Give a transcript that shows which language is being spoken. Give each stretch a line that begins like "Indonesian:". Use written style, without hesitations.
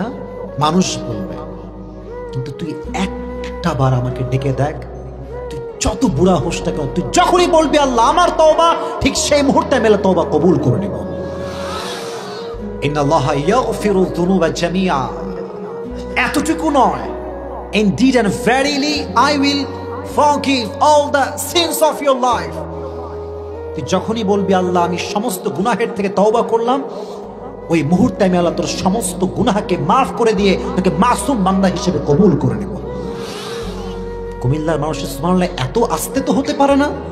Bangla: হ্যাঁ, মানুষ বলবে। কিন্তু তুই একটা বার আমাকে ডেকে দেখ, তুই যত বুড়া হোস না কেন, তুই যখনই বলবি আল্লাহ আমার তওবা, ঠিক সেই মুহূর্তে মেলে তওবা কবুল করে নেব।
Arabic: ইন্নাল্লাহা ইয়াগফিরু যুনুবা জামিআ।
Bangla: এতটুকু নয়,
English: indeed and verily I will forgive all the sins of your life।
Bangla: তুই যখনই বলবি আল্লাহ আমি সমস্ত গুনাহের থেকে তওবা করলাম, ওই মুহূর্তে আমি আল্লাহ তোর সমস্ত গুনাহকে মাফ করে দিয়ে তোকে মাসুম বান্দা হিসেবে কবুল করে নেব। কুমিল্লার মানুষের সুবহানাল্লাহ এত আস্তে তো হতে পারে না?